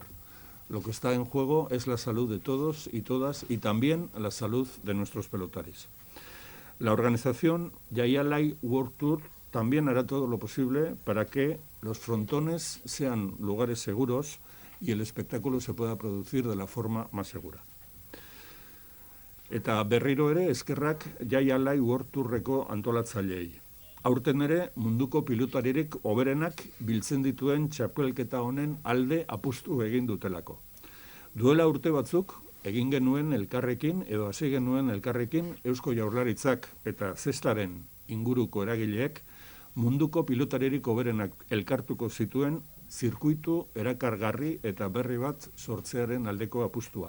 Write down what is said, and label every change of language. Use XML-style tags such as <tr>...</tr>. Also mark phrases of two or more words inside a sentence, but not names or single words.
<es>Lo que está en juego es la salud de todos y todas y también la salud de nuestros pelotaris. La organización Jaia Life World Tour también hará todo lo posible para que los frontones sean lugares seguros y el espectáculo se pueda producir de la forma más segura.</es> <eu>Eta berriro ere eskerrak Jaia Life World Tourreko antolatzaileei. Aurten ere munduko pilotaririk hoberenak biltzen dituen txapelketa honen alde apustu egin dutelako. Duela urte batzuk egin genuen elkarrekin edo hasi genuen elkarrekin Eusko Jaurlaritzak eta zestaren inguruko eragileek munduko pilotaririk hoberenak elkartuko zituen zirkuitu erakargarri eta berri bat sortzearen aldeko apustua.</eu>